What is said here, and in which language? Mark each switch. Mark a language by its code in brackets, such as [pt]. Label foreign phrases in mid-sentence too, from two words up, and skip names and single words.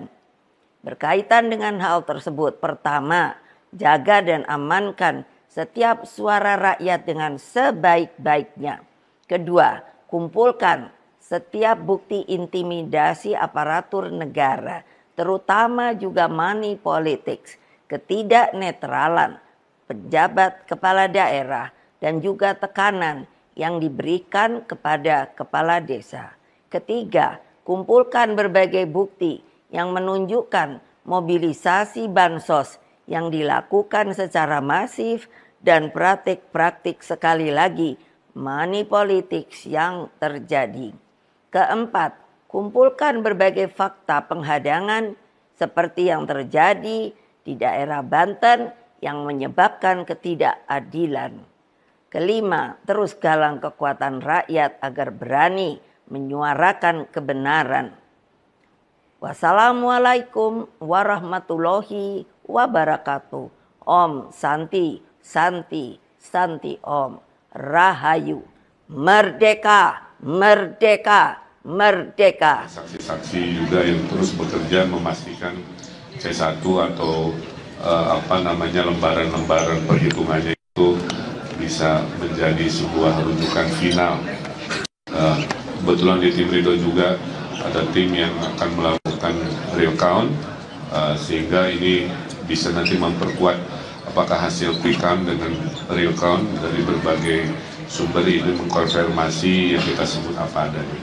[id] Berkaitan dengan hal tersebut, pertama, jaga dan amankan setiap suara rakyat dengan sebaik-baiknya. Kedua, kumpulkan setiap bukti intimidasi aparatur negara, terutama juga [en] money politics, [id] ketidaknetralan pejabat kepala daerah, dan juga tekanan yang diberikan kepada kepala desa. Ketiga, kumpulkan berbagai bukti yang menunjukkan mobilisasi bansos yang dilakukan secara masif dan praktik-praktik sekali lagi [en] money politics [id] yang terjadi. Keempat, kumpulkan berbagai fakta penghadangan seperti yang terjadi di daerah Banten yang menyebabkan ketidakadilan. Kelima, terus galang kekuatan rakyat agar berani menyuarakan kebenaran. [ar] والسلام عليكم ورحمة الله وبركاته. [sa] ॐ शान्तिः शान्तिः शान्तिः ॐ. [id] Rahayu. Merdeka, merdeka, merdeka. Saksi-saksi juga yang terus bekerja memastikan C1 atau lembaran-lembaran perhitungannya itu bisa menjadi sebuah rujukan final. Kebetulan di tim Ridho juga ada tim yang akan melakukan [en] real count, [id] sehingga ini bisa nanti memperkuat apakah hasil [en] quick count [id] dengan [en] real count [id] dari berbagai sumber ini mengkonfirmasi yang kita sebut apa adanya.